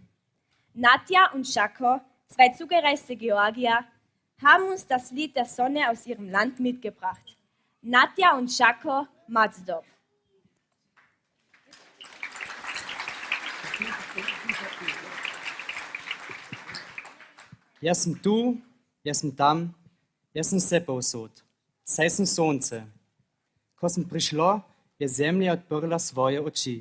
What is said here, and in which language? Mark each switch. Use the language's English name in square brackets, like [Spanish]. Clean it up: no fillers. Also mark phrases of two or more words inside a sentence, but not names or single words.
[German] Nadja und Shako, 2 zugereiste Georgier, haben uns das Lied der Sonne aus ihrem Land mitgebracht. Nadja und Shako, Mazdob. [Slovenian] Jaz sem tu, jaz sem tam, jaz sem vse povsod, saj sem sonce. Ko sem prišlo, je zemlja odprla svoje oči.